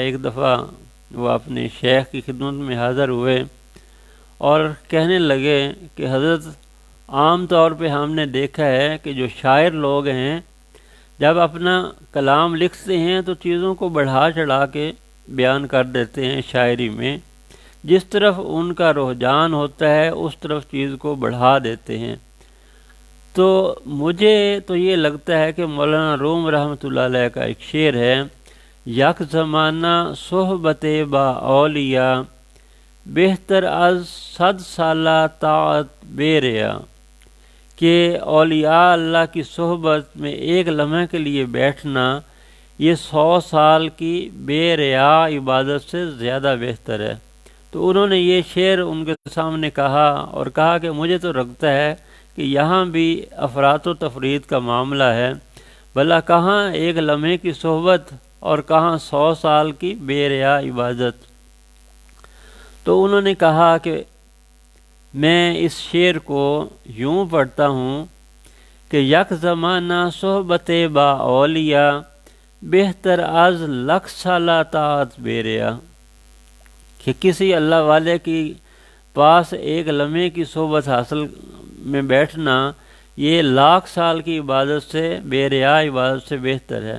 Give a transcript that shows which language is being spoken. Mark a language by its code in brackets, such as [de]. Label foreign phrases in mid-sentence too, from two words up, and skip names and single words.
[ur] ایک دفعہ وہ اپنے شیخ کی خدمت میں حاضر ہوئے اور کہنے لگے کہ حضرت، عام طور پہ ہم نے دیکھا ہے کہ جو شاعر لوگ ہیں جب اپنا کلام لکھتے ہیں تو چیزوں کو بڑھا چڑھا کے بیان کر دیتے ہیں شاعری میں، جس طرف ان کا رجحان ہوتا ہے اس طرف چیز کو بڑھا دیتے ہیں۔ تو مجھے تو یہ لگتا ہے کہ مولانا روم رحمۃ اللہ علیہ کا ایک شعر ہے، [fa] یک زمانہ صحبت با اولیاء بہتر از 100 سالہ طاعت بے ریا، [ur] کہ اولیاء اللہ کی صحبت میں ایک لمحے کے لیے بیٹھنا یہ 100 سال کی بے ریا عبادت سے زیادہ بہتر ہے۔ تو انہوں نے یہ شعر ان کے سامنے کہا اور کہا کہ مجھے تو لگتا ہے کہ یہاں بھی افراط و تفرید کا معاملہ ہے، بھلا کہاں ایک لمحے کی صحبت اور کہاں 100 سال کی بے ریا عبادت۔ تو انہوں نے کہا کہ میں اس شعر کو یوں پڑھتا ہوں کہ [fa] یک زمانہ صحبت با اولیاء بہتر از 1,00,000 سالہ طاعت بے ریا، [ur] کہ کسی اللہ والے کی پاس ایک لمحے کی صحبت حاصل میں بیٹھنا یہ 1,00,000 سال کی عبادت سے، بے ریا عبادت سے بہتر ہے۔